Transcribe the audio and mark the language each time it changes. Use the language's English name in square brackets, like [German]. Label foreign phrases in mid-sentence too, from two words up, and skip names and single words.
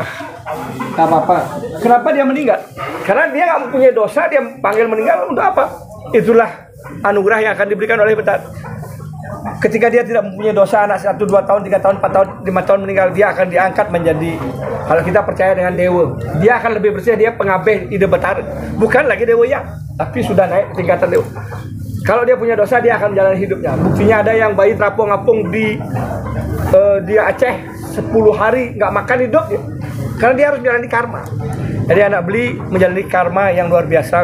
[Indonesian] Nggak apa-apa. Kenapa dia meninggal? Karena dia nggak mempunyai dosa, dia panggil meninggal untuk apa? Itulah anugerah yang akan diberikan oleh Betara. Ketika dia tidak mempunyai dosa, anak 1, 2 tahun, 3 tahun, 4 tahun, 5 tahun meninggal, dia akan diangkat menjadi, kalau kita percaya dengan dewa, dia akan lebih bersih, dia pengabeh ide Betara. Bukan lagi dewa yang, tapi sudah naik tingkatan dewa. Kalau dia punya dosa, dia akan menjalani hidupnya. Buktinya ada yang bayi terapung-apung di Aceh 10 hari nggak makan hidup dia. Karena dia harus menjalani karma. Jadi anak beli menjalani karma yang luar biasa.